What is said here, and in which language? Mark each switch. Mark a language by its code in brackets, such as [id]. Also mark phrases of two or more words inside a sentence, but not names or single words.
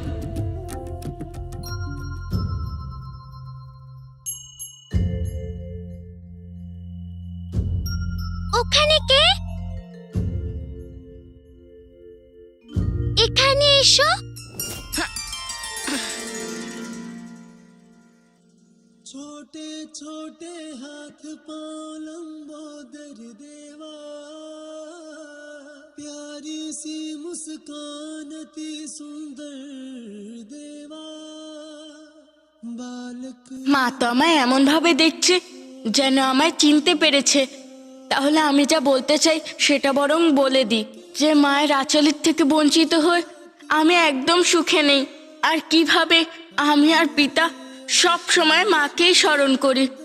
[bn] ওখানে কে? এখানে এসো। [hi] छोटे छोटे हाथ पाँव लंबोदर देवा, प्यारी सी मुस्कान अति सुंदर देवा, बालक [bn] মা তো আমায় এমন ভাবে দেখছে যেন আমায় চিনতে পেরেছে। তাহলে আমি যা বলতে চাই সেটা বরং বলে দিই, যে মায়ের আঁচলের থেকে বঞ্চিত হয়ে আমি একদম সুখে নেই। আর কিভাবে আমি আর পিতা সব সময় মাকেই স্মরণ করি।